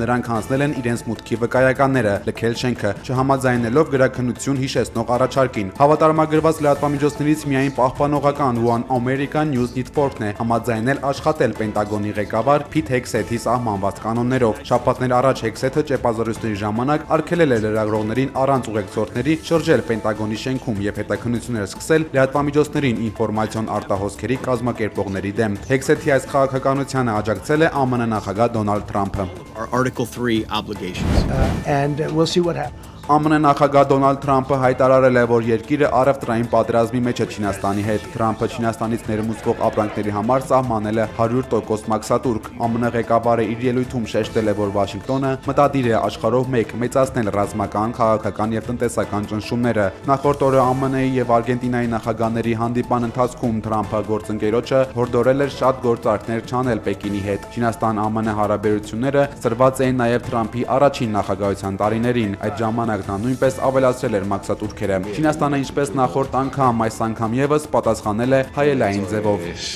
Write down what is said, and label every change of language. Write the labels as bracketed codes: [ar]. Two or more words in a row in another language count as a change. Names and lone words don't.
[hy] նրանք հանձնել են իրենց մուտքի վկայականները, լքել շենքը, չհամաձայնելով գրաքննություն հիշեցնող առաջարկին։ Հավատարմագրված լրատվամիջոցներից միայն պահպանողական One American News Network-ն է համաձայնել աշխատել Պենտագոնի ղեկավար Փիթ Հեքսեթի սահմանված կանոններով։ Շաբաթներ առաջ Հեքսեթը ճեպազրույցների ժամանակ արգելել է լրագրողներին առանց ուղեկցորդների շրջել Պենտագոնի շենքում եւ հետաքննություններ սկսել լրատվամիջոցներին ինֆորմացիոն արտահոսքերի կազմակերպողների դեմ։ Հեքսեթի այս քաղաքականությանը աջակցել է ԱՄՆ նախագահ Դոնալդ Թրամփը։ [en] Article 3 obligations. And we'll see what happens. [hy] ԱՄՆ նախագահ Դոնալդ Թրամփը հայտարարել է, որ երկիրը առևտրային պատերազմի մեջ է Չինաստանի հետ։ Թրամփը Չինաստանից ներմուծվող ապրանքների համար սահմանել է 100% մաքսատուրք։ ԱՄՆ ղեկավարը իր ելույթում շեշտել է, որ Վաշինգտոնը մտադիր է աշխարհով մեկ մեծացնել ռազմական, քաղաքական եւ տնտեսական ճնշումները։ Նախորդ օրը ԱՄՆ-ի եւ Արգենտինայի նախագահների հանդիպան ընթացքում Թրամփը գործընկերոջը հորդորել էր շատ գործարքներ չանել Պեկինի հետ։ Չինաստան-ԱՄՆ հարաբերությունները սրված էին նաեւ Թրամփի առաջին նախագահության տարիներին։ Այդ ժամանակ նա նույնպես ավելացրել էր մաքսատուրքերը։ Չինաստանը ինչպես նախորդ անգամ այս անգամ եւս պատասխանել է հայելային ձևով։